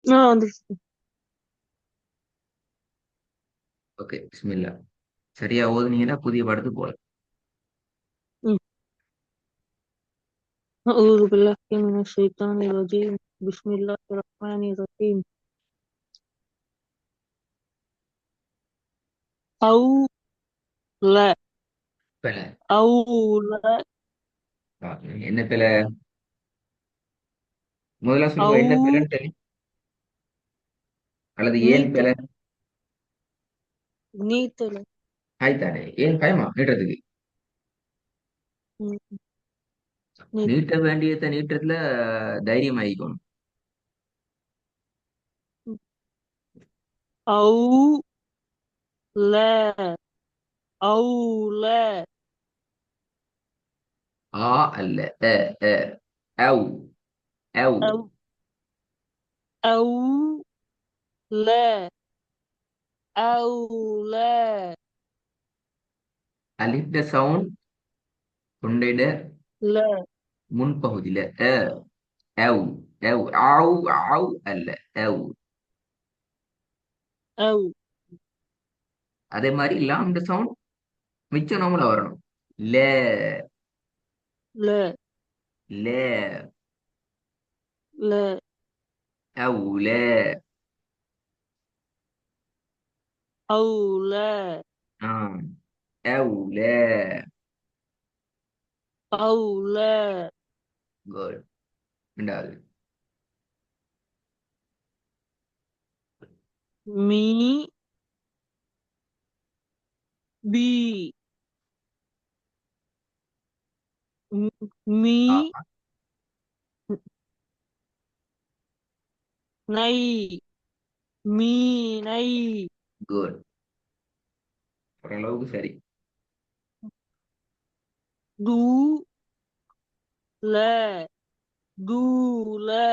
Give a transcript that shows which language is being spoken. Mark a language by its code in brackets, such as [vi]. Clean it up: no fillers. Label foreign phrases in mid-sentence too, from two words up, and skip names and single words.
[ta] வந்துருச்சு. ஓகே, பிஸ்மில்லா. சரியா ஓதுனீங்கன்னா புதிய படத்துக்கு போகலாம். ம். [ar] أعوذ بالله من الشيطان الرجيم بسم الله الرحمن الرحيم أو لا [ta] பிழை. [ar] أو لا [ta] என்ன பிழை? முதல்ல சொல்லுங்க, என்ன [ar] أو [ta] பிழைன்னு தெரியும் அல்லது ஏன் நீட்ட பிழை? நீட்டல ஆய்த்தானே, ஏன் பயமா நீட்டுறதுக்கு? ம், நீட் நீட்ட வேண்டியதை நீட்டுறதுல தைரியம் ஆகிக்கணும். [ar] أو لا أو لا [ta] ஆ அல்ல, அ அ அவ் அவ். [ar] أو أو لا أو لا [ta] அலிப்ட சவுண்ட் தொண்டையிட [ar] لا [ta] முன்பகுதியில அ அவ் அவ் ஆவ் ஆவ் அல்ல, அவ். [ar] أو [ta] அதே மாதிரி லாம்ட சவுண்ட் மிச்சம் நம்மள வரணும். [ar] ல لا ல لا أو لا. أو لا آه. أو لا. أو لا [ta] good. ரெண்டாவது. [ar] مي بي مي ஆ, நை மீனை [ta] good. ஓரளவுக்கு சரி. தூ ல தூல